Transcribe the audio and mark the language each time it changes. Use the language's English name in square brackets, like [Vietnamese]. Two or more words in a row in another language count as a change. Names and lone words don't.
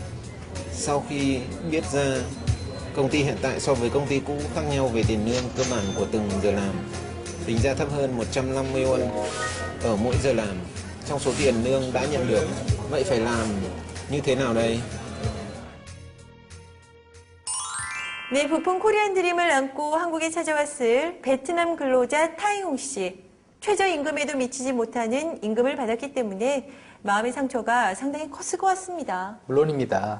[Vietnamese] Sau khi biết ra công ty hiện tại so với công ty cũ khác nhau về tiền lương cơ bản của từng giờ làm, tính ra thấp hơn 150 won ở mỗi giờ làm trong số tiền lương đã nhận được. Vậy phải làm như thế nào đây? [Korean] 네, 부푼 코리안 드림을 안고 한국에 찾아왔을 베트남 근로자 타이홍 씨. 최저임금에도 미치지 못하는 임금을 받았기 때문에 마음의 상처가 상당히 컸을 것 같습니다. 물론입니다.